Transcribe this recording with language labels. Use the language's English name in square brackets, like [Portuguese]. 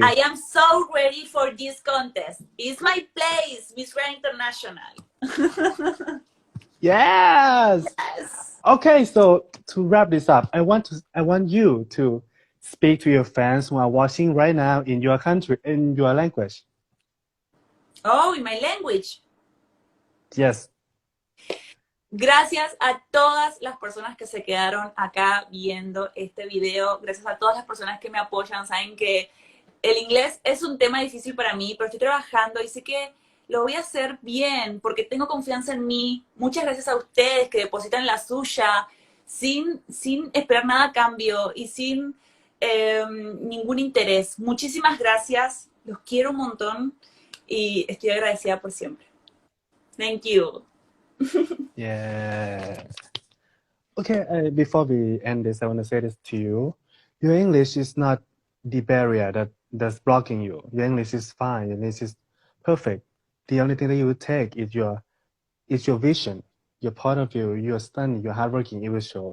[English] I am so ready for this contest. It's my place, Miss Grand International. Yes. Yes. Okay, so to wrap this up, I want you to speak to your fans who are watching right now in your country, in your language. Oh, in my language. Yes. [Spanish] Gracias a todas las personas que se quedaron acá viendo este video. Gracias a todas las personas que me apoyan. Saben que el inglés es un tema difícil para mí, pero estoy trabajando y sé que lo voy a hacer bien porque tengo confianza en mí. Muchas gracias a ustedes que depositan la suya sin esperar nada a cambio y sin ningún interés. Muchísimas gracias. Los quiero un montón y estoy agradecida por siempre. [English] Thank you. Yeah. Okay, before we end this, I want to say this to you. Your English is not the barrier that's blocking you. Your English is fine. Your English is perfect. The only thing that you will take is your vision, your point of view, your study, your hardworking. It will show.